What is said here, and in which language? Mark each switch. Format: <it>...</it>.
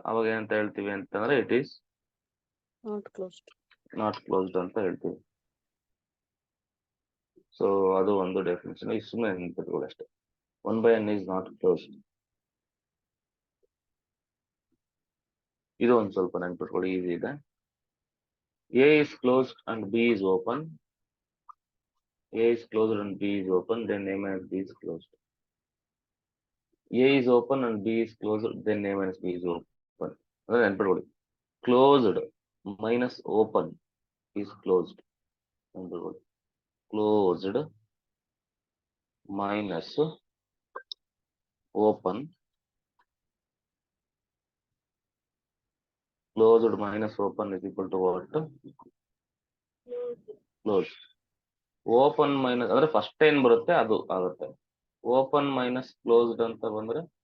<kn>ಅವಾಗ ಏನಂತ ಹೇಳ್ತೀವಿ ಅಂತಂದ್ರೆ</kn> <en>it is not closed</en> <kn>ಅಂತ ಹೇಳ್ತೀವಿ. ಸೊ ಅದು ಒಂದು ಡೆಫಿನೇಷನ್. ಈ ಸುಮ್ಮನೆ ನೆನ್ಪಿಟ್ಕೊಳ್ಳಿ ಅಷ್ಟೇ,</kn> <en>1 by n is not closed.</en> <kn>ಇದು ಒಂದು ಸ್ವಲ್ಪ ನೆನ್ಪಿಟ್ಕೊಳ್ಳಿ, ಈಸಿ ಇದೆ.</kn> <en>A is closed and B is open. A is closed and B is open, then A minus B is closed. A is open and B is closed, then A minus B is open.</en> <kn>ಅದೇ ನೆನ್ಪಿಟ್ಕೊಳ್ಳಿ,</kn> <en>Closed minus open is closed.</en> <kn>ನೆನ್ಪಿಟ್ಕೊಳ್ಳಿ,</kn> <en>Closed minus open, closed minus open is equal to what? Closed.</en> <kn>Open minus ಅಂದ್ರೆ first ಏನ್ ಬರುತ್ತೆ ಅದು ಆಗುತ್ತೆ. Open minus closed ಅಂತ ಬಂದ್ರೆ</kn>